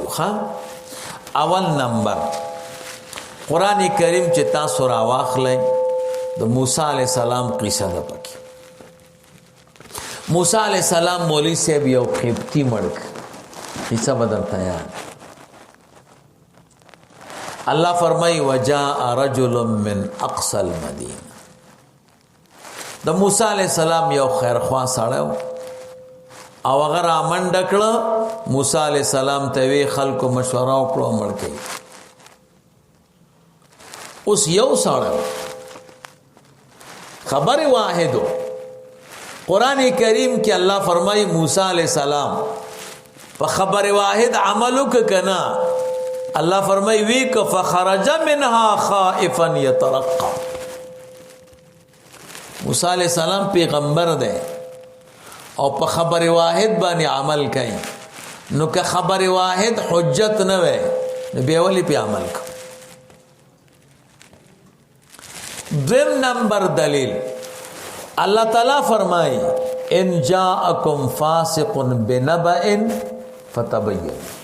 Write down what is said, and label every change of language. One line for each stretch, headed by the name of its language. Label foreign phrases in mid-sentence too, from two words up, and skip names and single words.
Pashto: ښه، اول نمبر قرآن کریم چې تاسو راواخلئ، د موسی
Arabic: علیہ السلام
Pashto: قصه ده پکې. موسی
Arabic: علیہ السلام
Pashto: مولوی صاحب یو قبطی مړ کړ، قصه به درته یاد.
Arabic: الله فرمایي وجاء رجل من اقصى المدینه.
Pashto: د موسی
Arabic: علیہ السلام
Pashto: یو خیرخوا سړی و، او هغه رامنډه کړه. موسی
Arabic: علیہ السلام
Pashto: ته وی خلکو مشوره وکړه مړ کړي. اوس یو سړی خبر واحدو. قرآن کریم کې الله فرمایي موسی
Arabic: علیہ السلام
Pashto: په خبر واحد عملو کنا. الله فرمایي وی ک
Arabic: فخرج منها خائفا يترقب.
Pashto: موسی
Arabic: علیہ السلام
Pashto: پیغمبر دی او په خبر واحد باندې عمل کوي، نو که خبر واحد حجت نه وي نو بیا ولې په عمل کو. دویم نمبر دلیل الله تعالی فرمایي
Arabic: ان جاءکم فاسق بنبأ فتبین.